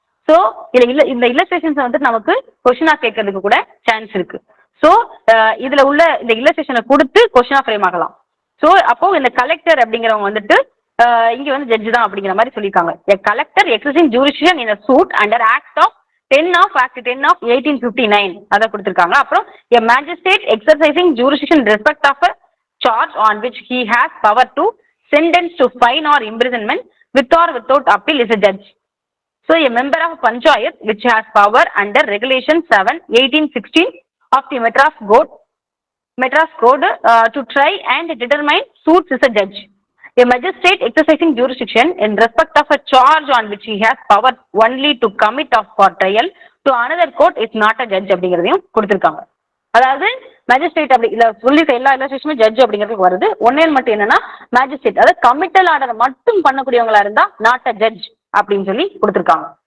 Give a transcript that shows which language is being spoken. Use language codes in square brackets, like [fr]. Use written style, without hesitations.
[ta] So இந்த illustrations வந்து நமக்கு கொஸ்டினா கேட்கறதுக்கு கூட சான்ஸ் இருக்கு. ஸோ இதுல உள்ள இந்த இல்லஸ்ட்ரேஷனை கொடுத்து கொஸ்டினா ஃப்ரேம் ஆகலாம். ஸோ அப்போ இந்த கலெக்டர் அப்படிங்கிறவங்க வந்துட்டு இங்க வந்து ஜட்ஜ் தான் அப்படிங்கிற மாதிரி சொல்லியிருக்காங்க. [en] A collector exercising jurisdiction in a suit under Act 10 of 1859 [ta] அதை கொடுத்திருக்காங்க. அப்புறம் [en] a magistrate exercising jurisdiction in respect of a charge on which he has power to sentence to fine or imprisonment with or without appeal is a judge. So a member of Panchayat which has power under Regulation 7/1816 of the Madras Code to try and determine suits is a judge. A magistrate exercising jurisdiction in respect of a charge on which he has power only to commit of for trial to another court is not a judge [ta] அப்படிங்கிறதையும் கொடுத்திருக்காங்க. அதாவது magistrate அப்படி இல்ல சொல்லிட்டு எல்லா இல்லஸ்ட்ரேஷனுமே judge அப்படிங்கிறதுக்கு வருது. ஒன்னே மட்டும் என்னன்னா மேஜிஸ்ட்ரேட் அதாவது கமிட்டல் ஆர்டர் மட்டும் பண்ணக்கூடியவங்களா இருந்தா [en] not a judge [ta] அப்படின்னு சொல்லி கொடுத்திருக்காங்க.